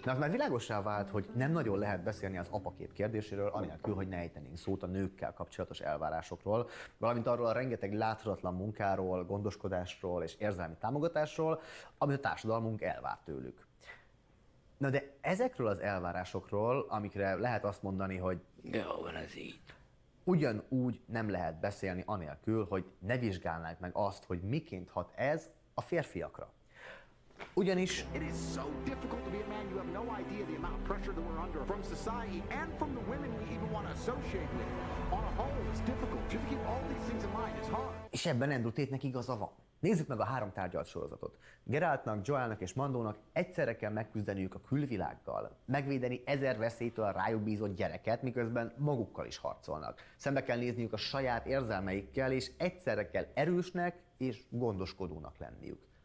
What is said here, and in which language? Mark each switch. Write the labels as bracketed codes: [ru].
[hu] De az már világossá vált, hogy nem nagyon lehet beszélni az apakép kérdéséről, anélkül, hogy ne ejtenénk szót a nőkkel kapcsolatos elvárásokról, valamint arról a rengeteg láthatatlan munkáról, gondoskodásról és érzelmi támogatásról, amit a társadalmunk elvár tőlük. Na de ezekről az elvárásokról, amikre lehet azt mondani, hogy jó, van ez így. Ugyanúgy nem lehet beszélni anélkül, hogy ne vizsgálnánk meg azt, hogy miként hat ez a férfiakra. [en] Ugyanis it is so difficult to be a man, you have no idea the amount of pressure that we're under from society and from the women we even want to associate with. On a whole, it's difficult. Just keep all these things in mind, it's hard. [hu] És ebben Andrew Tate-nek igaza van. Nézzük meg a három tárgyalt sorozatot. Geraltnak, Joelnek és Mandónak egyszerre kell megküzdeniük a külvilággal, megvédeni ezer veszélytől a rájuk bízott gyereket, miközben magukkal is harcolnak. Szembe kell nézniük a saját érzelmeikkel, és egyszerre kell erősnek és gondoskodónak lenniük.